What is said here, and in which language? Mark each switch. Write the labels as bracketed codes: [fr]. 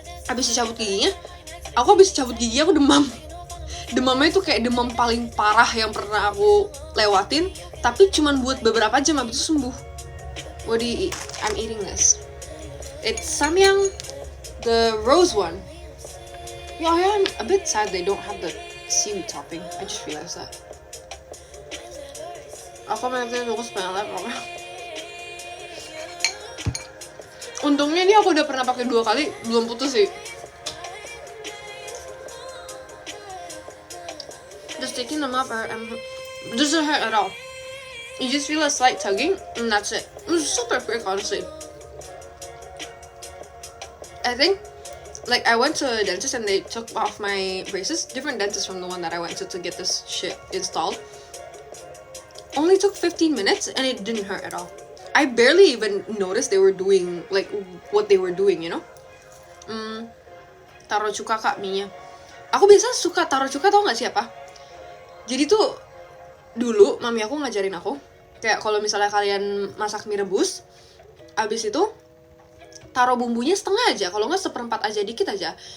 [id] Abis dicabut giginya, aku abis dicabut gigi aku demam. Demamnya itu kayak demam paling parah yang pernah aku lewatin, tapi cuman buat beberapa jam abis itu sembuh. [en] I'm eating this. It's Samyang, the rose one. Yeah, I am a bit sad they don't have the seaweed topping. I just realized that. [id] Aku nanti nunggu sebenarnya pokoknya. Untungnya ini aku udah pernah pakai 2 kali, belum putus sih. [en] Just taking them up and doesn't hurt at all. You just feel a slight tugging and that's it. It was super quick, honestly. I think like I went to a dentist and they took off my braces. Different dentist from the one that I went to get this shit installed. Only took 15 minutes and it didn't hurt at all. I barely even noticed they were doing like what they were doing, you know. [id] Taruh cuka kak mie-nya. Aku biasa suka taruh cuka, tau gak siapa? Jadi tuh dulu mami aku ngajarin aku kayak kalau misalnya kalian masak mie rebus, abis itu taruh bumbunya setengah aja, kalau nggak seperempat aja, dikit aja.